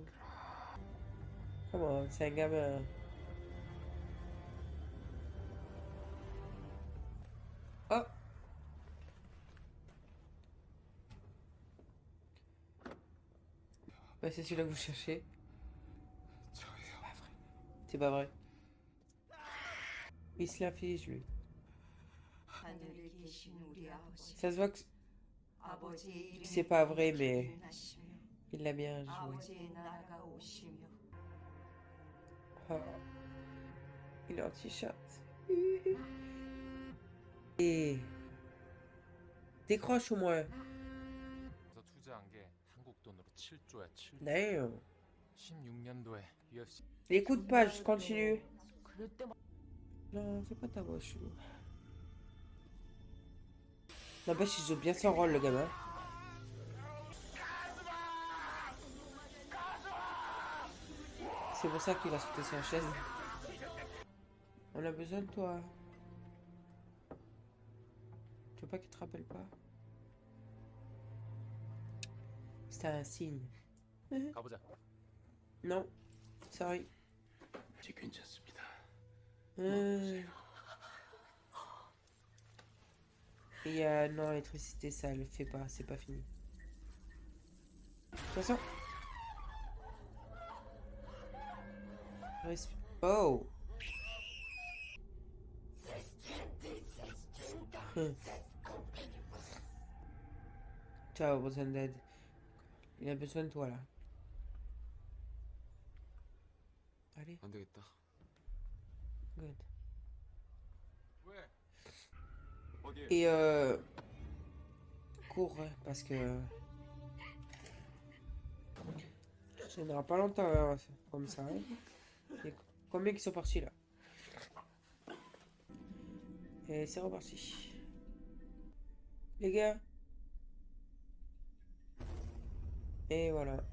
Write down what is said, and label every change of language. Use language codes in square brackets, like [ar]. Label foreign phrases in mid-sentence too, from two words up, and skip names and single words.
[fr] Comment? C'est un gamin. Oh! Bah, c'est celui-là que vous cherchez. C'est pas vrai. Il se l'inflige, lui. [ko] 하늘에 계신 우리 아버지, [fr] Ça se voit que [ko] 아버지의 이름이 [fr] c'est pas vrai, mais [ko] 기운하시며 [fr] il l'a bien joué. [ko] 아버지의 나라가 오시며 [fr] Ah. Il est en t-shirt. Et décroche au moins. [ko] 그래서 투자한 게 한국 돈으로 7조야 7조. Damn. 16년도에 UFC [fr] Écoute pas, je continue. Non, fais pas ta voix chelou. N'empêche, il joue bien son rôle, le gamin. C'est pour ça qu'il a sauté sur la chaise. On a besoin de toi. Tu veux pas qu'il te rappelle pas? C'était un signe. [ko] 가보자. [fr] Non, sorry. [ko] 이제 괜찮습니다. [fr] Il y a non, l'électricité, ça le fait pas, c'est pas fini. Attention. Oh. Ciao, besoin d'aide. Il a besoin de toi là. Allez, [ko] 안 되겠다. [fr] good. [ko] 왜? 어디에? [fr] Et cours hein, parce que ça tiendra pas longtemps hein, comme ça. Hein. Et combien qui sont partis là? Et c'est reparti. Les gars. Et voilà.